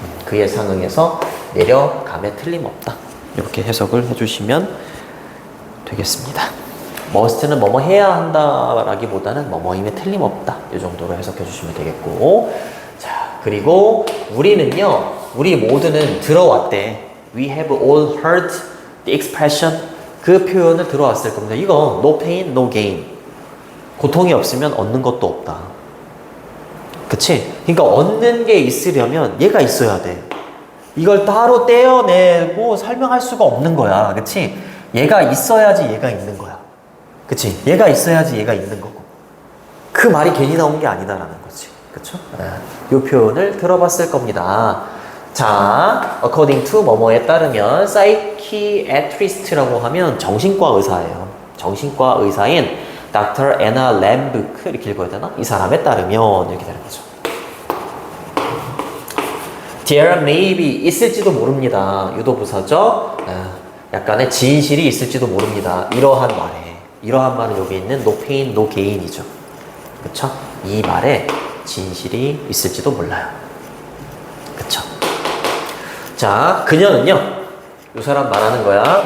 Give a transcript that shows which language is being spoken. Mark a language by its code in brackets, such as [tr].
[ko] 그에 상응해서 내려감에 틀림없다. 이렇게 해석을 해주시면 되겠습니다. must는 뭐뭐 해야 한다라기보다는 뭐뭐임에 틀림없다. 이 정도로 해석해 주시면 되겠고, 자, 그리고 우리 모두는 들어왔대. [en] We have all heard the expression. [ko] 그 표현을 들어왔을 겁니다. [en] 이거 no pain, no gain. [ko] 고통이 없으면 얻는 것도 없다. 그치? 그러니까 얻는 게 있으려면 얘가 있어야 돼. 이걸 따로 떼어내고 설명할 수가 없는 거야. 그치? 얘가 있어야지 얘가 있는 거야. 그치? 얘가 있어야지 얘가 있는 거고. 그 말이 괜히 나온 게 아니다라는 거지. 그쵸? 이 표현을 들어봤을 겁니다. 자, according to 뭐뭐에 따르면 psychiatrist라고 하면 정신과 의사예요. 정신과 의사인 Dr. Anna Lambke 이렇게 읽어야 되나? 이 사람에 따르면 이렇게 되는 거죠. [en] There may be [ko] 있을지도 모릅니다. 유도부사죠. 약간의 진실이 있을지도 모릅니다. 이러한 말은 여기 있는 [en] no pain, no gain [ko] 이죠. 그쵸? 이 말에 진실이 있을지도 몰라요. 그쵸? 자, 그녀는요, 이 사람 말하는 거야.